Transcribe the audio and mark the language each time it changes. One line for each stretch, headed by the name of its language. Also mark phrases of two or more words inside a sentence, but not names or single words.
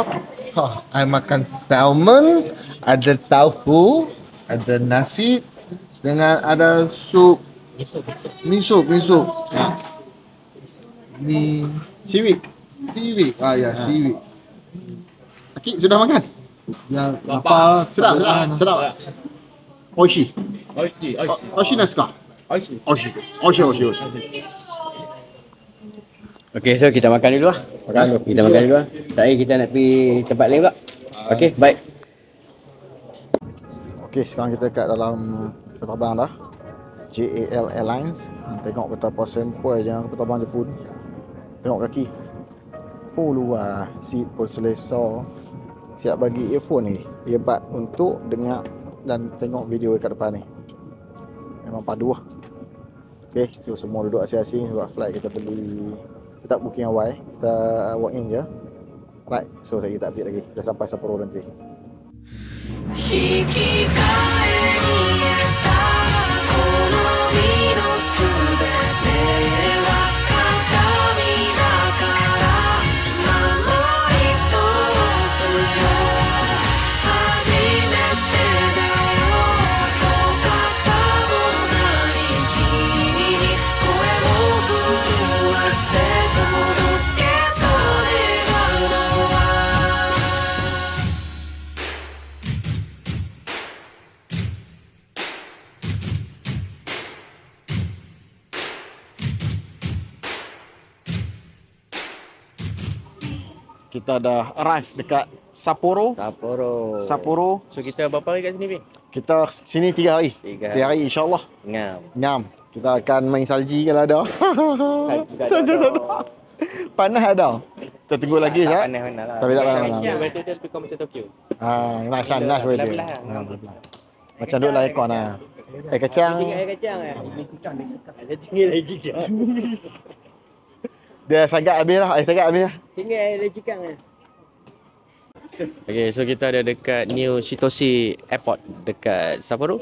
Malay: I makan salmon, ada tofu, ada nasi dengan ada sup miso. Ni Civic. seaweed. Ya, seaweed. Akik sudah makan? Yang apa? Sedap. Oishi. Oishi naska. Oishi. Okey, so kita makan dulu lah. Kita makan dulu lah. Saya kita nak pergi tempat lain pula. Okey, baik. Okey, sekarang kita kat dalam penerbang dah. JAL Airlines. Tengok betapa sempoi je penerbang Jepun. Tengok kaki. Luar. Seat pun selesa. Siap bagi earphone ni. Earbud untuk dengar dan tengok video dekat depan ni. Memang padu lah. Okey, so semua duduk asing-asing sebab flight kita beli. Kita tak booking awal. Kita
English: walk in
Malay: je. Right, so saya tak update lagi. Dah sampai Sapporo nanti.
Japanese: 引き換えに得たこの身のすべては形見だから守り通すよ初めてだよと肩もなり君に声を震わせ届けと願うのは
Malay: Kita dah arrive dekat Sapporo. Sapporo. So kita berapa hari kat sini, Bin? Kita sini 3 hari. 3 3 hari
Arabic: إن شاء الله.
Malay: Ngam. Kita akan main salji kalau ada. Salji tak ada. Panas ada. Kita tunggu lagi tak Zat. panas mana lah. Tapi tak panas mana. Weather dia lebih kurang macam Tokyo.
English: Nice weather.
Malay: Macam duduk lah aircon lah. Kacang. Air kacang eh. Ada tinggal air kacang. Dia sagak habis lah. Air sagak habis lah. Tinggal air kacang eh. Okay, so kita ada dekat New Shitose Airport dekat Sapporo.